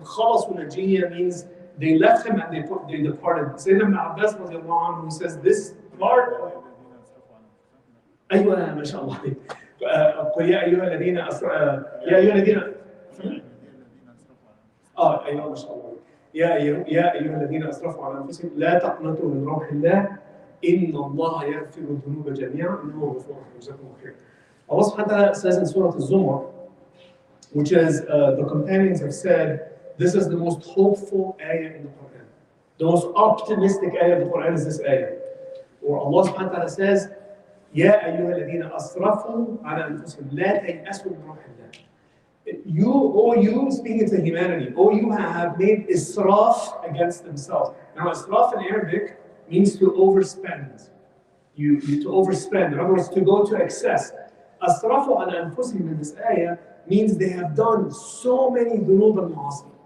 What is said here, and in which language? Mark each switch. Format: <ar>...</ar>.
<ar>خَلَصُوا نَجِيًّا</ar> <en>means they left him and they departed. Sayyidina Ibn Abbas radiallahu anhu, who says this part,</en> <ar>أيوة ما شاء الله. قل يا أيها الذين يا أيها الذين أيوة ما شاء الله. يا أيها الذين أسرفوا على أنفسهم لا تقنطوا من روح الله إن الله يغفر الذنوب جميعا إنه هو غفور رحيم. جزاكم الله خير.</ar> <en>Allah subhanahu wa ta'ala says in Surah Al-Zumar, which is the companions have said, this is the most hopeful ayah in the Quran. The most optimistic ayah of the Quran is this ayah. Or Allah subhanahu wa ta'ala says,</en> <ar>يا أيها الذين أسرفوا على أنفسهم لا تيأسوا من روح الله.</ar> <en>You, speaking to humanity, you have made israf against themselves. Now, israf in Arabic means to overspend. You to overspend. In other words, to go to excess. Asrafu ala anfusihim in this ayah means they have done so many dhunub and ma'asi.</en>